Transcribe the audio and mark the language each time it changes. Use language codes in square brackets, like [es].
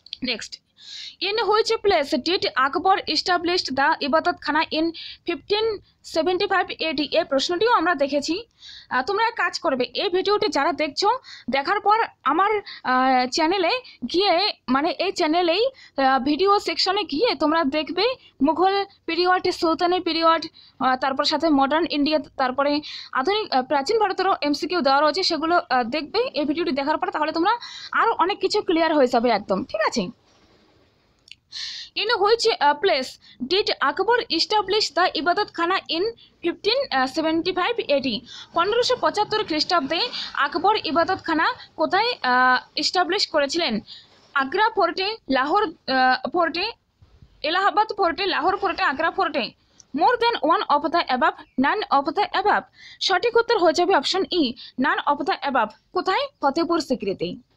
[en] Next, in which place did Akbar established the Ibadat Khana in 1575 AD? [bn] এই প্রশ্নটিও আমরা দেখেছি। তোমরা এক কাজ করবে, এই ভিডিওটি যারা দেখছো দেখার পর আমার চ্যানেলে গিয়ে, মানে এই চ্যানেলেই ভিডিও সেকশনে গিয়ে তোমরা দেখবে মুঘল পিরিয়ড, সুলতানি পিরিয়ড, তারপর সাথে মডার্ন ইন্ডিয়া, তারপরে আধুনিক প্রাচীন ভারতেরও এমসিকিউ দেওয়া রয়েছে, সেগুলো দেখবে এই ভিডিওটি দেখার পর। তাহলে তোমরা আরও অনেক কিছু ক্লিয়ার হয়ে যাবে একদম, ঠিক আছে? [en] In which place did Akbar establish the Ibadat Khana in 1575 AD? [bn] 1575 খ্রিস্টাব্দে আকবর ইবাদত খানা কোথায় এস্টাবলিশ করেছিলেন? আগ্রা ফোর্টে, লাহোর ফোর্টে, এলাহাবাদ ফোর্টে, লাহোর ফোর্টে, আগ্রা ফোর্টে। [en] More than one of the above, none of the above. [bn] সঠিক উত্তর হয়ে যাবে option E, [en] None of the above. [bn] কোথায়? [en] ফতেপুর সিক্রিতে।